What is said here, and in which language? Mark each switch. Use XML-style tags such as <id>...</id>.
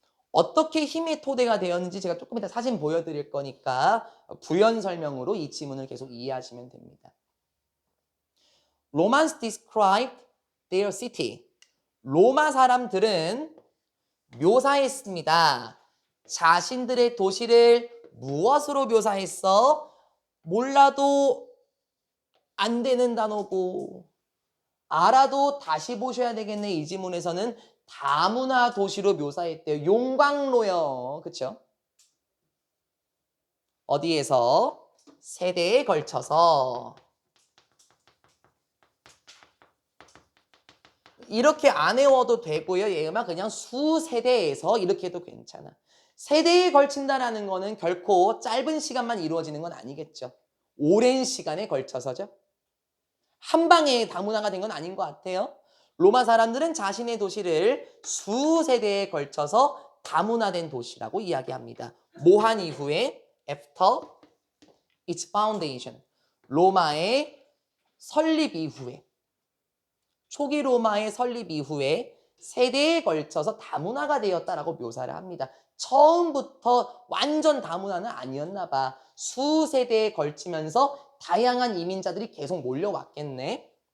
<ko>어떻게 힘의 토대가 되었는지 제가 조금 이따 사진 보여드릴 거니까 부연 설명으로 이 지문을 계속 이해하시면 됩니다.</ko> <en>Romans described their city.</en> <ko>로마 사람들은 묘사했습니다. 자신들의 도시를 무엇으로 묘사했어? 몰라도 안 되는 단어고 알아도 다시 보셔야 되겠네. 이 지문에서는 다문화 도시로 묘사했대요. 용광로요. 그쵸? 어디에서? 세대에 걸쳐서 이렇게 안 외워도 되고요. 얘가 그냥 수세대에서 이렇게 해도 괜찮아. 세대에 걸친다라는 거는 결코 짧은 시간만 이루어지는 건 아니겠죠. 오랜 시간에 걸쳐서죠. 한 방에 다문화가 된 건 아닌 것 같아요. 로마 사람들은 자신의 도시를 수세대에 걸쳐서 다문화된 도시라고 이야기합니다. 뭐한 이후에</ko> <en>after its foundation.</en> <ko>로마의 설립 이후에, 초기 로마의 설립 이후에 세대에 걸쳐서 다문화가 되었다라고 묘사를 합니다. 처음부터 완전 다문화는 아니었나 봐. 수세대에 걸치면서 다양한 이민자들이 계속 몰려왔겠네.</ko>